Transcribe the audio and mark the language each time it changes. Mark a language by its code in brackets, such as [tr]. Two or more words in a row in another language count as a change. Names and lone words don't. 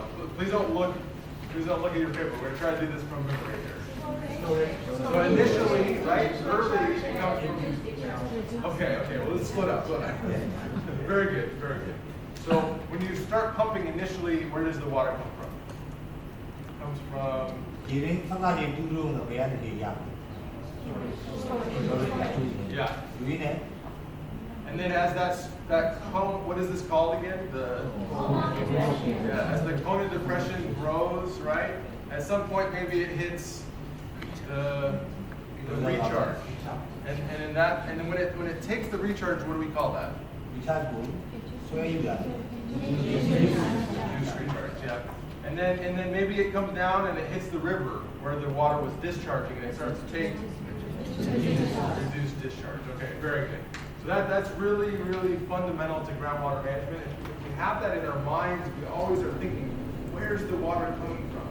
[en] Please don't look at your paper. We're gonna try to do this from memory here. So initially, right, early it comes from. Okay, well let's split up. Very good, very good. So when you start pumping initially, where does the water come from? It comes from. [my] ဒီရင်းဖက်ကလေးတူးလုံးတော့ဘယ်ကနေရလဲ [en] Yeah. [my] ဒီနဲ့ [en] And then as that cone, what is this called again? As the cone of depression grows, right? At some point maybe it hits the recharge. And then when it takes the recharge, what do we call that? [my] ဒီချာကိုဆွဲယူတာ [en] Juice recharge, yeah. And then maybe it comes down and it hits the river where the water was discharging and it starts to take reduced discharge. Okay, very good. So that's really, really fundamental to groundwater management. If we have that in our minds, we always are thinking, where's the water coming from?